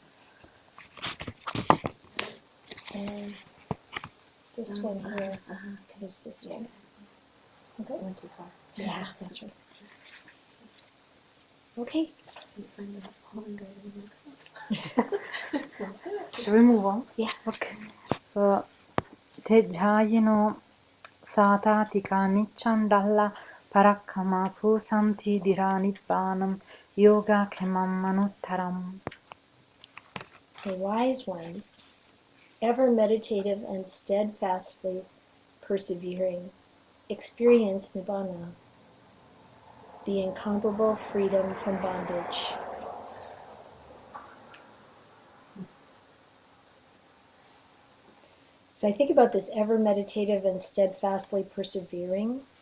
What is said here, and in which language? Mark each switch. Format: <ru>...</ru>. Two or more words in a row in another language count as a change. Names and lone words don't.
<en>And this one here is this one. Okay. Went too far. Yeah, that's right. Okay. Shall we move on? Yeah. Okay. So,</en> <pi>te jhayino satatika nicchandalla parakkamapu santi diranibbānam yoga kemam manuttaram.</pi> <en>The wise ones, ever meditative and steadfastly persevering, experience nibbana, the incomparable freedom from bondage. So I think about this ever meditative and steadfastly persevering.</en>